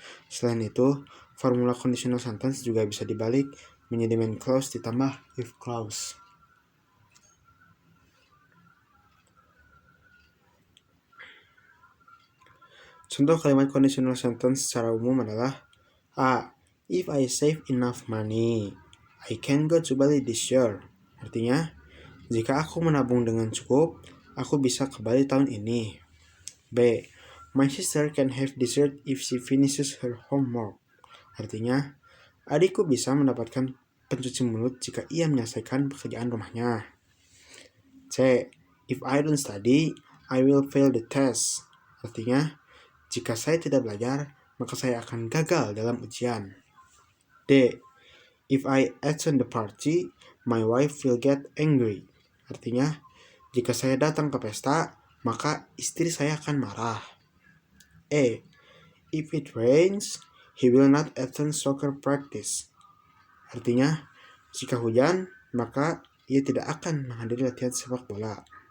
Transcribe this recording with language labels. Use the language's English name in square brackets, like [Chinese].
[Indonesian] Selain itu, formula conditional sentence juga bisa dibalik menjadi main clause ditambah if clause. Contoh kalimat conditional sentence secara umum adalah A. [English] If I save enough money, I can go to Bali this year. [Indonesian] Artinya, jika aku menabung dengan cukup, aku bisa ke Bali tahun ini. B. [English] My sister can have dessert if she finishes her homework. [Indonesian] Artinya, adikku bisa mendapatkan pencuci mulut jika ia menyelesaikan pekerjaan rumahnya. C. [English] If I don't study, I will fail the test. [Indonesian] Artinya, jika saya tidak belajar, maka saya akan gagal dalam ujian. D. [English] If I attend the party, my wife will get angry. [Indonesian] Artinya, jika saya datang ke pesta, maka istri saya akan marah. E. [English] If it rains, he will not attend soccer practice. [Indonesian] Artinya, jika hujan, maka ia tidak akan menghadiri latihan sepak bola.